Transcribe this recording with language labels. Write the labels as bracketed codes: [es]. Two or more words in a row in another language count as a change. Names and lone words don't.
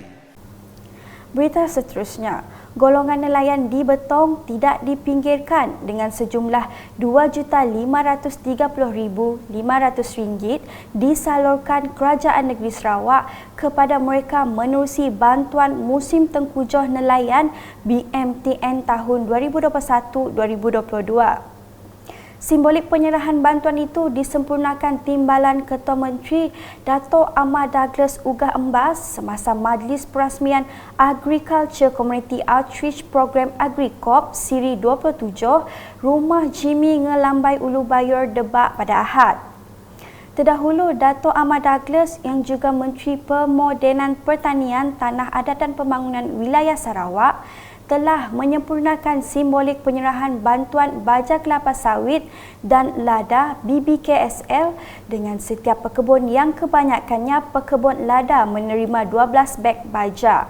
[ms] Berita seterusnya, golongan nelayan di Betong tidak dipinggirkan dengan sejumlah RM2,530,500 disalurkan Kerajaan Negeri Sarawak kepada mereka menerusi bantuan musim tengkujuh nelayan BMTN tahun 2021-2022. Simbolik penyerahan bantuan itu disempurnakan Timbalan Ketua Menteri Dato' Ahmad Douglas Ugah Embas semasa majlis perasmian Agriculture Community Outreach Program AgriCorp Siri 27 Rumah Jimmy Ngelambai Ulu Bayur Debak pada Ahad. Terdahulu, Dato' Ahmad Douglas yang juga Menteri Pemodenan Pertanian, Tanah Adat dan Pembangunan Wilayah Sarawak telah menyempurnakan simbolik penyerahan bantuan baja kelapa sawit dan lada BBKSL dengan setiap pekebun yang kebanyakannya pekebun lada menerima 12 beg baja.